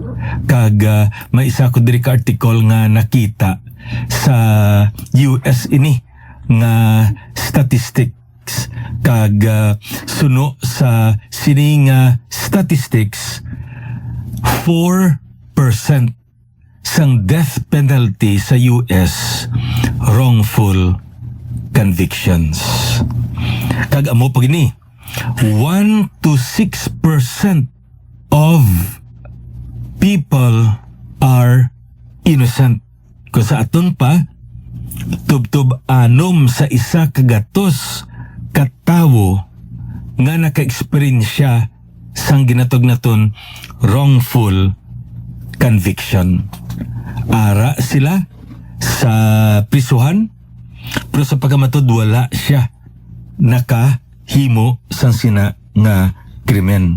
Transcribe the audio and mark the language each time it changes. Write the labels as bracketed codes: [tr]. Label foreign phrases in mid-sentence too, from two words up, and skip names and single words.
[hil] Kag may isa ko diri ka article nga nakita sa US ini nga statistics kag suno sa sining statistics 4% sang [en] death penalty [hil] sa US [en] wrongful convictions. [hil] Kag amo pag ini [en] 1 to 6% of people are innocent. [hil] Kung sa aton pa tubtub anom sa isa kagatos katawo nga naka-experience sang ginatog naton [en] wrongful conviction. [hil] Ara sila sa prisuhan pero sa pagkamatod wala siya nakahimo sang sina nga krimen.